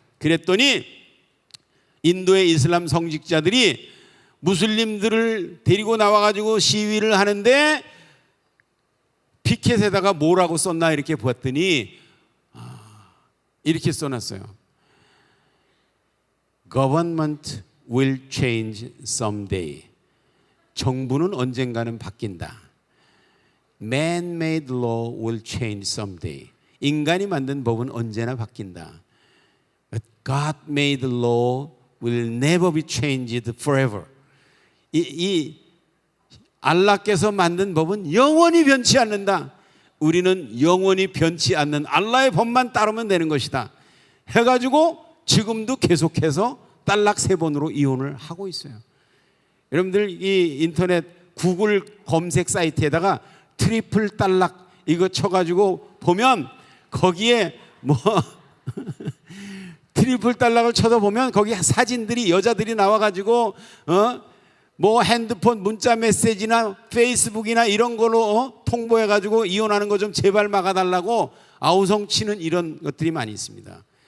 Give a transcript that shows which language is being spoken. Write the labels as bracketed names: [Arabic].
[Korean] 그랬더니 인도의 이슬람 성직자들이 무슬림들을 데리고 나와가지고 시위를 하는데 피켓에다가 뭐라고 썼나 이렇게 봤더니 이렇게 써놨어요. [English] Government will change someday. [Korean] 정부는 언젠가는 바뀐다. [English] Man-made law will change someday. [Korean] 인간이 만든 법은 언제나 바뀐다. [English] But God-made law will never be changed forever. [Korean] 이 알라께서 만든 법은 영원히 변치 않는다. 우리는 영원히 변치 않는 알라의 법만 따르면 되는 것이다. 해가지고 지금도 계속해서 딸락 3번으로 이혼을 하고 있어요. 여러분들 이 인터넷 구글 검색 사이트에다가 트리플 딸락 이거 쳐가지고 보면 거기에 뭐 트리플 딸락을 쳐다보면 거기 사진들이 여자들이 나와가지고 뭐 핸드폰 문자 메시지나 페이스북이나 이런 걸로 통보해가지고 이혼하는 거 좀 제발 막아달라고 아우성치는 이런 것들이 많이 있습니다.